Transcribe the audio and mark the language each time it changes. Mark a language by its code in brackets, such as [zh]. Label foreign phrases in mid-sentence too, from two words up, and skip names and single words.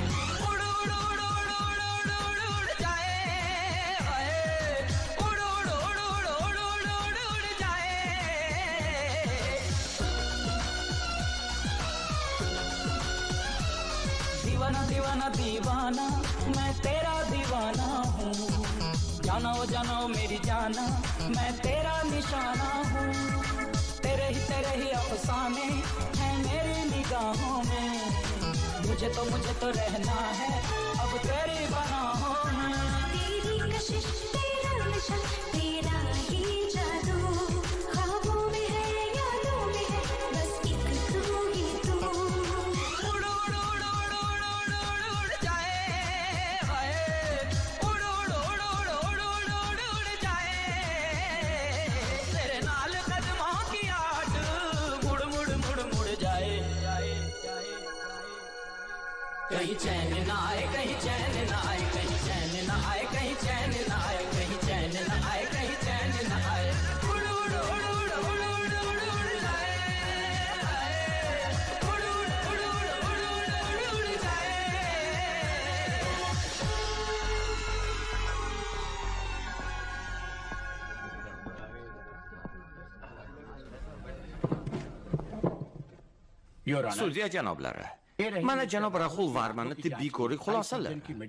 [hi] उड़ उड़ उड़ उड़ उड़ उड़ उड़ उड़ जाए, हाय। उड़ उड़ उड़ उड़ उड़ उड़ उड़ उड़ जाए। दीवाना दीवाना दीवाना, मैं तेरा दीवाना हूँ। जानो जानो मेरी जाना, मैं तेरा निशाना हूँ। तेरे ही अफसाने हैं मेरी निगाहों में। मुझे तो रहना है अब तेरी बाहों में। तेरी कशिश, तेरा नशा, तेरा ही जादू, ख्वाबों में है यादों में है, बस एक तू ही तू। उड़ उड़ उड़ उड़ उड़ उड़ उड़ उड़ जाए, हाय। उड़ उड़ उड़ उड़ उड़ उड़ उड़ उड़ जाए। तेरे नाल कदमों की आट मुड़ मुड़ मुड़ मुड़ जाए। कहीं चैन ना आए, कहीं चैन ना आए, कहीं चैन ना आए, कहीं चैन ना आए, कहीं चैन ना आए, कहीं चैन ना आए। उड़ उड़ उड़ उड़ उड़ उड़ उड़ उड़ जाए, हाय। उड़ उड़ उड़ उड़ उड़ उड़ उड़ उड़ जाए। [uz] Sudya janoblari, mana janob Rahul Varmanning tibbiy ko'rik xulosalari.